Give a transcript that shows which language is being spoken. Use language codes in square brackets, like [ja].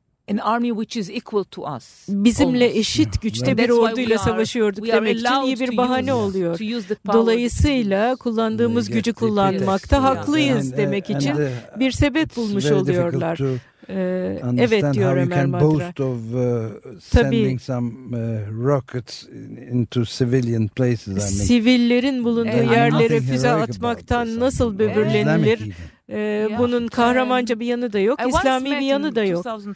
[en] an army which is equal to us [tr] bizimle eşit güçte bir orduyla savaşıyorduk demek için iyi bir bahane oluyor. Dolayısıyla kullandığımız gücü kullanmakta haklıyız demek için bir sebep bulmuş oluyorlar. Evet diyor Ömer Madra. [en] Boast of sending some rockets into civilian places. [tr] Sivillerin bulunduğu yerlere füze atmaktan nasıl böbürlenilir? Bunun kahramanca bir yanı da yok, İslami bir yanı da yok.